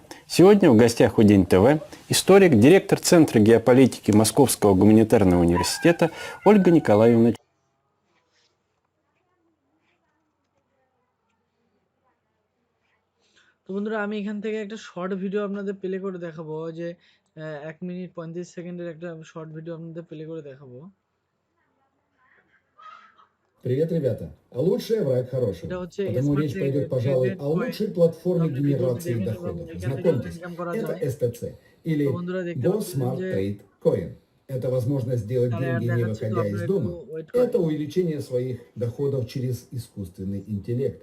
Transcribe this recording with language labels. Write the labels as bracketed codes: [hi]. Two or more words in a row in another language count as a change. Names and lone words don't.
[ru] Сегодня в гостях у День ТВ историк, директор Центра геополитики Московского гуманитарного университета Ольга Николаевна. [bn] তো বন্ধুরা আমি এখান থেকে একটা [en] short video [bn] আপনাদের প্লে করে দেখাবো, যে 1 মিনিট 35 সেকেন্ডের একটা [en] short video [bn] আপনাদের প্লে করে দেখাবো। [ru] Привет, ребята! А лучший враг хорошего. Потому речь пойдет, пожалуй, о лучшей платформе генерации доходов. Знакомьтесь, это СТЦ или Go Smart Trade Coin. Это возможность сделать деньги, не выходя из дома. Это увеличение своих доходов через искусственный интеллект.